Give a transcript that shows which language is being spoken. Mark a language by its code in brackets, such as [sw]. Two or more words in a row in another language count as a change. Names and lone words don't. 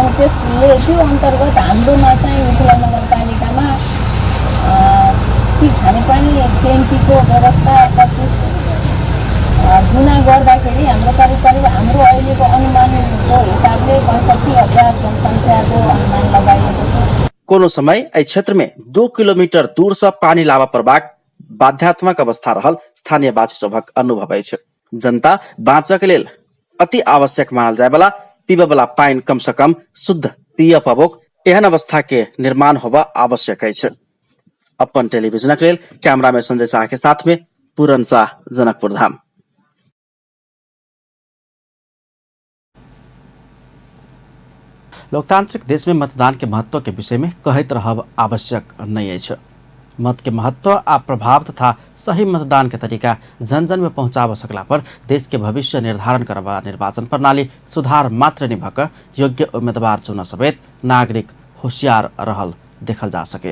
[ne] त्यसले त्यो अन्तर्गत हाम्रोमा चाहिँ मिथिला नगरपालिकामा ती खानेपानी ट्याङ्कीको व्यवस्था 25 गुणा गर्दाखेरि हाम्रो करिब हाम्रो अहिलेको अनुमानको हिसाबले 65,000 जनसङ्ख्याको अनुमान लगाइएको छ। [mai] कोनो समय एहि क्षेत्र में 2 किलोमीटर दूर से पानी लावा प्रवाह बाध्यात्मक अवस्था रहल स्थानीयवासी सभक अनुभव अछि। जनता बाँचक लेल अति आवश्यक मानल जाय वाला पीबे वाला पानी कम से कम शुद्ध पिय पबोक एहन अवस्था के निर्माण होबा आवश्यक अछि। अपन टेलीविजन के लेल कैमरा में संजय शाह के साथ में पूरन शाह, जनकपुर धाम। लोकतांत्रिक देश में मतदान के महत्व के विषय में कहैत रहब आवश्यक नहीं अछि। मत के महत्व आ प्रभाव तथा सही मतदान के तरीका जन जन में पहुंचाब सकला पर देश के भविष्य निर्धारण करे वाला निर्वाचन प्रणाली सुधार मात्र नहीं भक योग्य उम्मीदवार चुन समेत नागरिक होशियार रहल देखल जा सके।